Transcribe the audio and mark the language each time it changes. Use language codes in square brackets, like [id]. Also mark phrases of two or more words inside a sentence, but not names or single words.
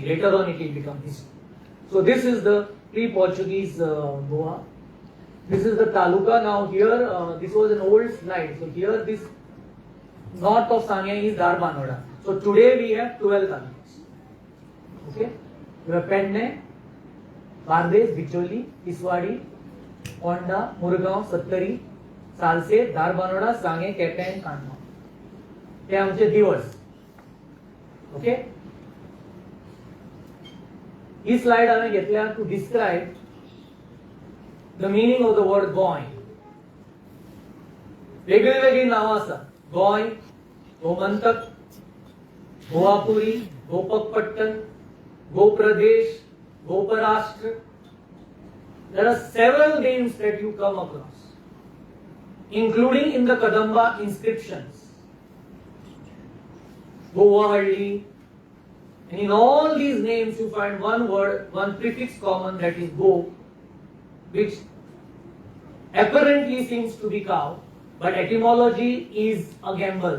[en] Later on it will become history. So this is the pre-Portuguese Goa. This is the taluka. Now here, this was an old slide. So here this north of Sangay is Dharbanoda. So today we have 12 talukas. Okay. You have Penne, Bardes, Bicholi, Tiswadi, Onda, Murgaon, Sattari, Salse, Dharbanoda, Sangay, Kepen, Kanma. [kok] हे आमचे दिवस. ओके. ही स्लाइड हांवें घेतल्या [en] to describe the meaning of the word गोंय. [kok] वेगळी वेगळी नावां आसा. गोंय, गोमंतक, गोवापुरी, गोपकपट्टण, गोप्रदेश, गोपराष्ट्र. [en] There are several names that you come across, including in the Kadamba inscriptions. Govahalli, and in all these names you find one word, one prefix common, that is go, which apparently seems to be cow, but etymology is a gamble.